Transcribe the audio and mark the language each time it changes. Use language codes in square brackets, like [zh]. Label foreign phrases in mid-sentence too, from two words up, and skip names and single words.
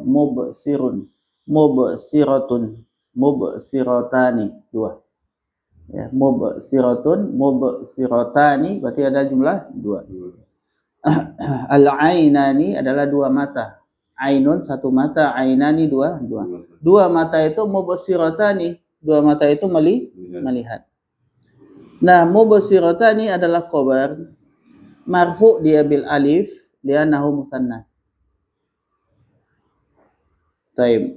[ar] مبصر. مبصرة. مبصرتان. 2. [id] Ya, [ar] مبصرة، مبصرتان [id] berarti ada jumlah 2. Al-ainani adalah 2 mata. Ainun 1 mata, ainani 2. 2 mata itu mubsiratani. 2 mata itu melihat. Nah, mubsiratani adalah [ar] خبر مرفوع [id] dia [ar] بالألف لأنه مثنى. Taib.